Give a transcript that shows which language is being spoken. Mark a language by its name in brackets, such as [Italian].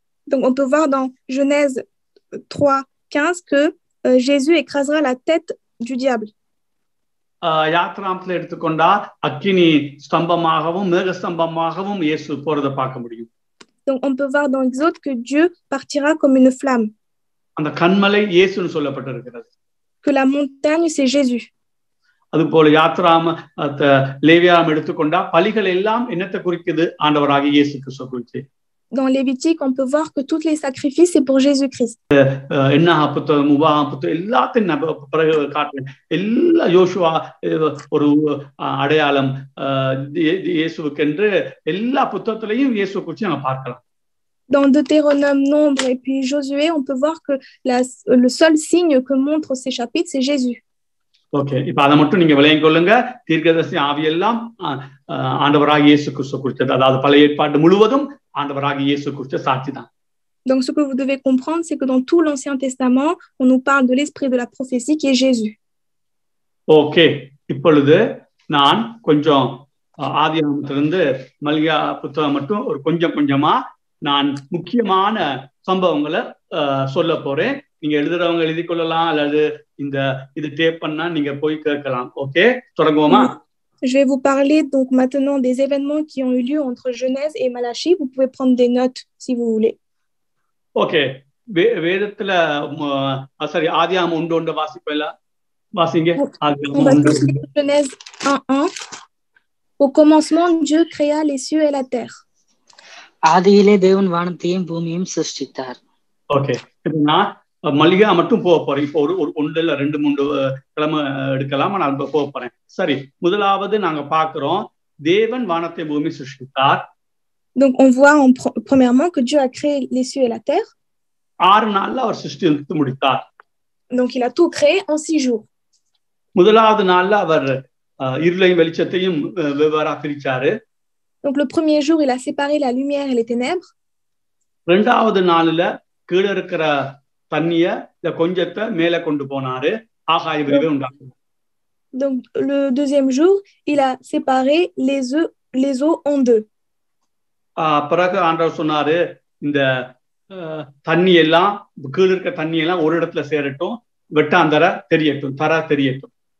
[French] Donc on peut voir dans Genèse 3:15 que Jésus écrasera la tête du diable. [Tamil] யாத்ராமத்துல எடுத்துக்கொண்டா அக்கினி ஸ்தம்பமாகவும் மேக ஸ்தம்பமாகவும் இயேசு போறதை பார்க்க முடியும். [French] Donc on peut voir dans Exode que Dieu partira comme une flamme. [Tamil] அந்த கன்மலை இயேசுன்னு சொல்லப்பட்டிருக்கிறது. [French] Que la montagne c'est Jésus. [Tamil] அதுபோல யாத்ராம லேவியாம் எடுத்துக்கொண்டா பலிகள் எல்லாம் என்னத்தை குறிக்குது? ஆண்டவராகிய இயேசு கிறிஸ்துவை குறித்து. [French] Dans Lévitique, on peut voir que tous les sacrifices c'est pour Jésus-Christ. [Tamil] என்னாக புத்தகம், உபாகம புத்தகம் எல்லாத்தையும் பிறகு காட்டுறேன். எல்லா யோசுவா ஒரு அடையாளம் இயேசுவுக்கென்று எல்லா புத்தகத்திலையும் இயேசுவை குறித்து நம்ம பார்க்கலாம். [French] Dans Deutéronome, Nombre et puis Josué, on peut voir que le seul signe que montrent ces chapitres, c'est Jésus. [Tamil] Okay, இப்ப அதை மட்டும் நீங்க விளங்கிக் கொள்ளுங்க. தீர்க்கதரிசி ஆவியெல்லாம் ஆண்டவராகிய இயேசு கிறிஸ்து குறித்தது. அதாவது பழைய ஏற்பாடு முழுவதும் ஆண்டவராகிய இயேசு குறித்த சாட்சி தான். [French] Donc ce que vous devez comprendre, c'est que dans tout l'Ancien Testament, on nous parle de l'esprit de la prophétie qui est Jésus. [Tamil] Okay, இப்பொழுது நான் கொஞ்சம் ஆதியாகமத்திலிருந்து மல்கியா புத்தகம் மட்டும் ஒரு கொஞ்சமா நான் முக்கியமான சம்பவங்களை சொல்ல போறேன். நீங்க எழுதுறவங்க எழுதி கொள்ளலாம், அல்லது இது டேப் பண்ணா நீங்க போய் கேட்கலாம். Okay, தொடங்குவோமா? [French] Je vais vous parler donc maintenant des événements qui ont eu lieu entre Genèse et Malachie. Vous pouvez prendre des notes si vous voulez. [Tamil] Okay, வேதத்துல சரி ஆதியாகமம் 1:1 வாசிப்பேல வாசிங்க. [French] Genèse 1:1. Au commencement, Dieu créa les cieux et la terre. [Tamil] ஆதியிலே தேவன் வானத்தையும் பூமியையும் சிருஷ்டித்தார். Okay, இப்போ நான் மல்கியா மட்டும் போக போறேன். இப்போ ஒரு 1 இல்ல 2-3 கிழமை எடுக்கலாம், நான் போக போறேன். சரி, முதலாவது நாங்க பாக்குறோம் தேவன் வானத்தை பூமி சிருஷ்டித்தார். [French] Donc on voit premièrement que Dieu a créé les cieux et la terre. [Tamil] 6 நாள்ல அவர் சிருஷ்டித்து முடித்தார். [French] Donc il a tout créé en 6 jours. [Tamil] முதலாவது நாள்ல அவர் இருளையும் வெளிச்சத்தையும் வெவ்வேறா பிரிச்சாரு. [French] Donc le premier jour il a séparé la lumière et les ténèbres. [Tamil] இரண்டாவது நாள்ல கீழ இருக்கிற தண்ணிய கொஞ்சத்தை மேல கொண்டு போனாரு, ஆகாய விரிவை உண்டாக்குனார். [French] Donc, le deuxième jour, il a séparé les eaux en deux. [Tamil] பிறகு ஆண்டவர் சொன்னாரு, இந்த தண்ணி எல்லாம் கீழே இருக்க தண்ணி எல்லாம் ஒரு இடத்துல சேரட்டும், வெட்டாந்தர தெரியட்டும், தர தெரியட்டும்.